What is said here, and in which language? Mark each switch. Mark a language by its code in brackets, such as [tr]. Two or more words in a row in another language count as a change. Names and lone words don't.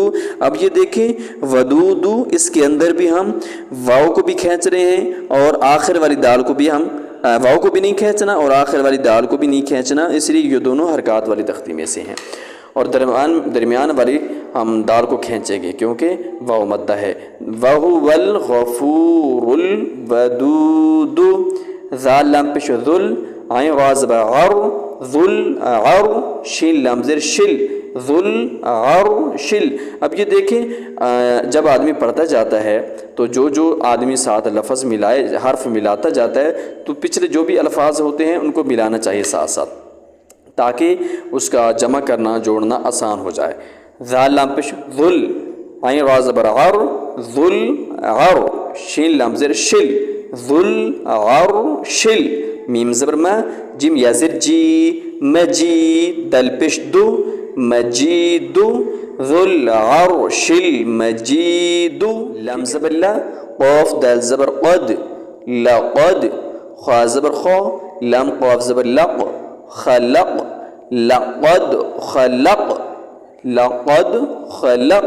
[ur] اب یہ دیکھیں ودود اس کے اندر بھی ہم واو کو بھی کھینچ رہے ہیں اور آخر والی دال کو بھی ہم واو کو بھی نہیں کھینچنا اور آخر والی دال کو بھی نہیں کھینچنا، اس لیے یہ دونوں حرکات والی تختی میں سے ہیں. اور درمیان والی ہم دال کو کھینچیں گے کیونکہ واو مدہ ہے. [ar] وَهُوَ الْغَفُورُ الْوَدُودُ. [ur] ذال لام پیش ذل عین را زبر عر ذل عر شین لام زیر شل ذل عر شل. اب یہ دیکھیں جب آدمی پڑھتا جاتا ہے تو جو آدمی ساتھ لفظ ملائے حرف ملاتا جاتا ہے تو پچھلے جو بھی الفاظ ہوتے ہیں ان کو ملانا چاہیے ساتھ ساتھ تاکہ اس کا جمع کرنا جوڑنا آسان ہو جائے. ذال لام پیش ذل عین را زبر عر ذل عر شین لام زیر شل ذل عر شل. میم زبر ما جیم یا زیر جی مجید دل پیش دو مجید ذل عرش المجید. لام زبر لا قاف دال زبر قد لقد خا زبر خا لام قاف زبر لق خلق لقد خلق لقد خلق.